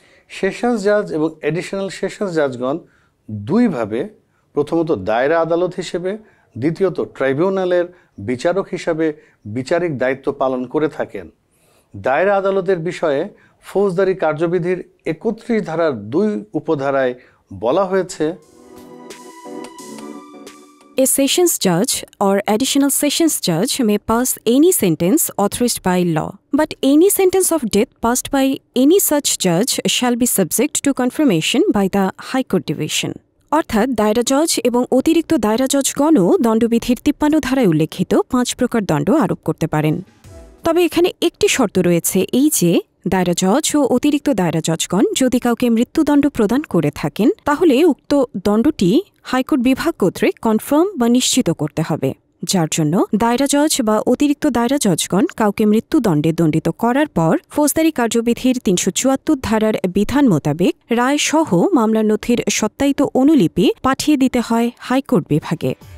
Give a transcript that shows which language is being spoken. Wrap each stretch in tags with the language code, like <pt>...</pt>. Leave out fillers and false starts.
<bn>Sessions জাজ এবং additional sessions জাজগণ দুইভাবে, প্রথমত দায়রা আদালত হিসেবে, দ্বিতীয়ত ট্রাইব্যুনালের বিচারক হিসাবে বিচারিক দায়িত্ব পালন করে থাকেন। দায়রা আদালতের বিষয়ে ফৌজদারি কার্যবিধির 31 ধারার 2 উপধারায় বলা হয়েছে,</bn> <en>A sessions judge or additional sessions judge may pass any sentence authorized by law, but any sentence of death passed by any such judge shall be subject to confirmation by the High Court Division.</en> <bn>অর্থাৎ দায়রা জজ এবং অতিরিক্ত দায়রা জজগণও দণ্ডবিধির 53 ধারায় উল্লেখিত 5 প্রকার দণ্ড আরোপ করতে পারেন। তবে এখানে একটি শর্ত রয়েছে, এই যে দায়রা জজ ও অতিরিক্ত দায়রা জজগণ যদি কাউকে মৃত্যুদণ্ড প্রদান করে থাকেন, তাহলে উক্ত দণ্ডটি হাইকোর্ট বিভাগ কর্তৃক কনফার্ম বা নিশ্চিত করতে হবে, যার জন্য দায়রা জজ বা অতিরিক্ত দায়রা জজগণ কাউকে মৃত্যুদণ্ডে দণ্ডিত করার পর ফৌজদারি কার্যবিধির 374 ধারার বিধান মোতাবেক রায় সহ মামলার নথির সত্যায়িত অনুলিপি পাঠিয়ে দিতে হয় হাইকোর্ট বিভাগে।</bn>